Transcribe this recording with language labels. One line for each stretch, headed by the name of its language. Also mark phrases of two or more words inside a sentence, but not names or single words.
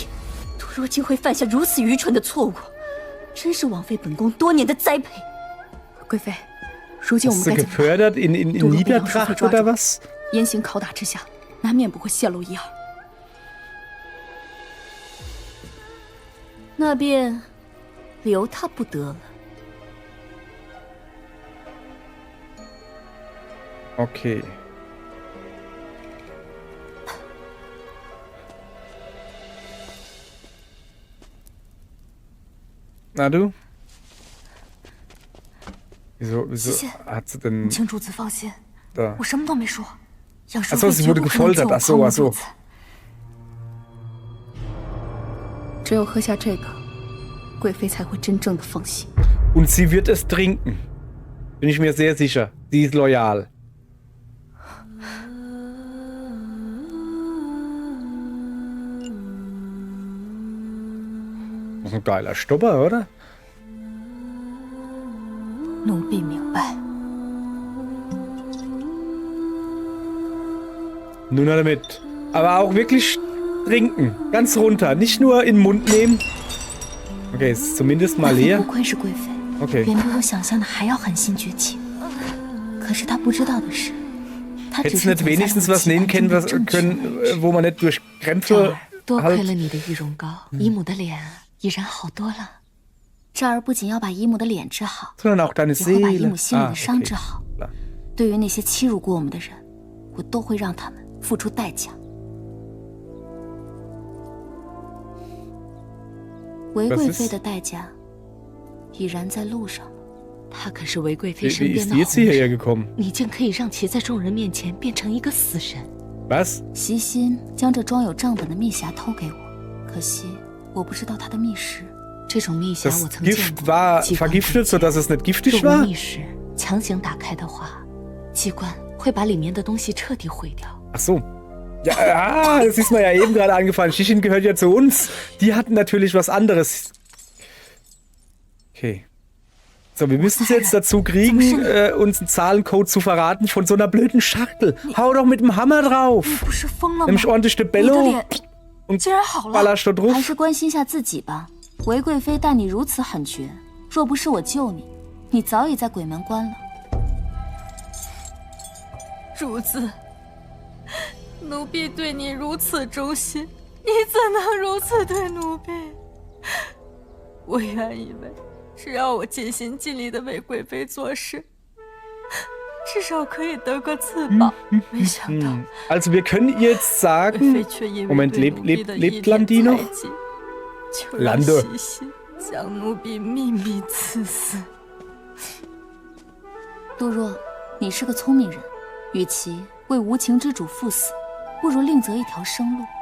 Chinese: 杜若竟会犯下如此愚蠢的错误，真是枉费本宫多年的栽培。贵妃，如今我们该怎么办？杜若被杨淑妃抓住，严刑拷打之下，难免不会泄露一二。那便留他不得了。
German: Okay. Na du? Wieso hat sie denn...
Chinese: 请主子放心，
German: Da.
Chinese: 我什么都没说。杨淑
German: Achso,
Chinese: 妃
German: sie
Chinese: 绝
German: wurde
Chinese: 不可能救
German: gefoltert.
Chinese: 我
German: Achso,
Chinese: 旁
German: achso.
Chinese: 如此。只有喝下这个，贵妃才会真正的放心。
German: Und sie wird es trinken. Bin ich mir sehr sicher. Sie ist loyal. Das ist ein geiler Stopper, oder?
Chinese: 奴婢明白。
German: Nun hat er mit. Aber auch wirklich trinken. Ganz runter. Nicht nur in den Mund nehmen. Okay, ist zumindest mal leer.
Chinese: 不愧是贵妃，
German: Okay.
Chinese: 远比我想象的还要狠心崛起。可是她不知道的是，她只
German: Hättest
Chinese: 是
German: nicht wenigstens was nehmen können, wo man nicht durch Krämpfe
Chinese: 多亏了
German: halt...
Chinese: 你的玉容膏，姨母的脸已然好多了。这儿不仅要把姨母的脸治好，
German: Sondern auch deine
Chinese: 也会把姨
German: Seele.
Chinese: 母心里的伤
German: okay.
Chinese: 治好。
German: Klar.
Chinese: 对于那些欺辱过我们的人，我都会让他们付出代价。韦贵妃的代价已然在路上了。她可是韦贵妃身
German: Wie
Chinese: 边
German: ist
Chinese: 的
German: die
Chinese: 红
German: jetzt hierher
Chinese: 人，
German: gekommen?
Chinese: 你竟可以让其在众人面前变成一个死神。
German: Was?
Chinese: 席心将这装有账本的密匣偷给我，可惜我不知道他的密室。这种密匣
German: Das
Chinese: 我曾见
German: Gift
Chinese: 过，
German: war
Chinese: 机关
German: vergiftet, sodass es nicht giftig
Chinese: 若无
German: war?
Chinese: 密室强行打开的话，机关会把里面的东西彻底毁掉。
German: Ach so. Ja, das ist mir ja eben gerade angefallen. Shishin gehört ja zu uns. Die hatten natürlich was anderes. Okay. So, wir müssen es jetzt dazu kriegen, uns einen Zahlencode zu verraten von so einer blöden Schachtel. Hau doch mit dem Hammer drauf.
Chinese: 不是疯了吗？
German: Nimm ordentlich die
Chinese: 你的
German: Bello
Chinese: 脸
German: und
Chinese: 竟然好了。
German: ballerst da
Chinese: 还
German: drauf.
Chinese: 是关心下自己吧。韦贵妃待你如此狠绝，若不是我救你，你早已在鬼门关了。主子，奴婢对你如此忠心，你怎能如此对奴婢？我原以为只要我尽心尽力的为贵妃做事，至少可以得个自保。没想到，
German: Also wir können ihr jetzt
Chinese: 贵
German: sagen...
Chinese: 妃却因为
German: Moment,
Chinese: 对奴婢的一
German: lebt
Chinese: 点
German: Landi noch?
Chinese: 猜忌，就让
German: Lando
Chinese: 西西将奴婢秘密赐死。杜若，你是个聪明人，与其为无情之主赴死，不如另择一条生路。